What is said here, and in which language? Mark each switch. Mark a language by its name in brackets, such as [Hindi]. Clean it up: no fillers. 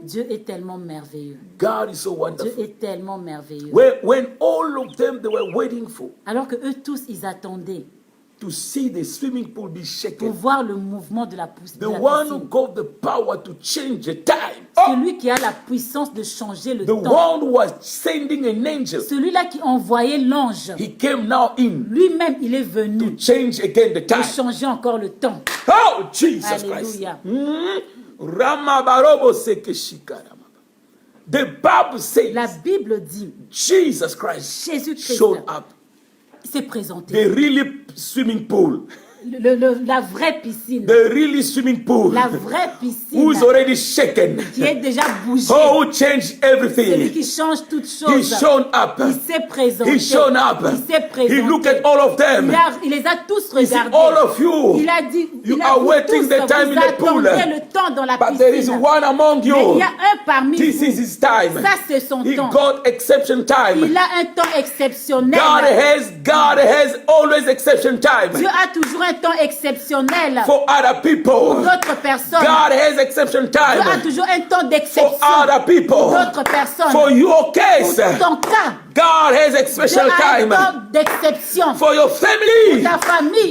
[French] Dieu est tellement merveilleux. [English] God is so [French] Dieu [English] wonderful. [French] est tellement merveilleux. [English] When all of them they were waiting for [French] Alors que eux tous, ils attendaient [English] to see the swimming pool be [French] pour [English] shaken, [French] voir le mouvement de la piscine. [English] the one who got the power to change the time, oh, [French] Celui qui a la puissance de changer le [English] the [French] temps. [English] one who was sending an angel, [French] Celui-là qui envoyait l'ange. [English] he came now in [French] Lui-même, il est [English] to [French] venu [English] change again the [French] pour [English] time. [French] changer encore le temps. [English] Oh, Jesus Christ. [French] Alléluia. Ramabarobo sekeshikarama. [English] The Bible [French] La [English] says [French] Bible dit, [English] Jesus Christ [French] Jésus-Christ [English] showed up. [French] s'est présenté. [English] The really swimming pool, [French] La vraie piscine. [English] the really swimming pool, [French] La vraie piscine [English] who's already shaken. [French] qui est déjà bougée. [English] Oh, who changed [French] Celui [English] everything. [French] qui change toutes [English] He [French] choses. [English] shown up. [French] Il s'est présenté. [English] He shown up. [French] Il s'est présenté. [English] He looked at all of them. [French] Il les a tous [English] He said, [French] regardés. [English] all of you, [French] Il a dit, [English] you [French] il a [English] are [French] dit [English] waiting [French] tous, [English] the time [French] vous [English] in the pool. [French] attendez le temps dans la [English] But there is [French] piscine. [English] one among [French] Mais il [English] you. [French] y a un parmi [English] This [French] vous. [English] is his time. [French] Ça, c'est son [English] He [French] temps. [English] got exception time. [French] Il a un temps exceptionnel. [English] God has always exception time [French] Dieu a toujours un temps exceptionnel [English] for other [French] pour [English] people. [French] d'autres personnes. [English] God has exception [French] Dieu a [English] time [French] toujours un temps [English] for [French] d'exception [English] other [French] pour [English] people. [French] d'autres personnes. [English] For your case, [French] Pour ton cas, [English] God has [French] Dieu [English] exception [French] a un [English] time. [French] temps d'exception. [English] For your family, [French] Ta famille,